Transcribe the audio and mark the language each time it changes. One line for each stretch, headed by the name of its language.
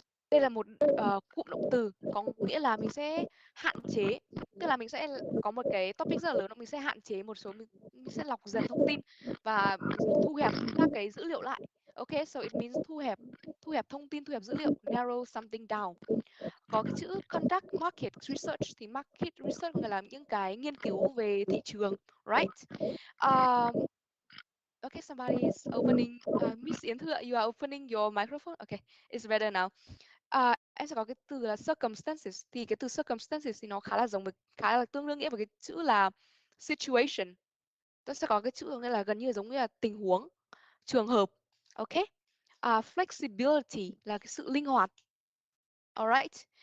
Vietnamese: Đây là một cụm động từ có nghĩa là mình sẽ hạn chế, tức là mình sẽ có một cái topic rất là lớn, mình sẽ hạn chế một số, mình sẽ lọc dần thông tin và mình thu hẹp các cái dữ liệu lại.
English: Okay, so it means
Vietnamese: thu hẹp thông tin, thu hẹp dữ liệu,
English: narrow something down.
Vietnamese: Có cái chữ conduct market research thì market research nghĩa là những cái nghiên cứu về thị trường, right?
English: Okay, somebody is opening. Miss Yến Thư, you are opening your microphone. Okay, it's better now.
Vietnamese: Em sẽ có cái từ là circumstances, thì cái từ circumstances thì nó khá là tương đương nghĩa với cái chữ là situation. Tôi sẽ có cái chữ nghĩa là gần như giống như là tình huống, trường hợp. Ok. Flexibility là cái sự linh hoạt. Alright.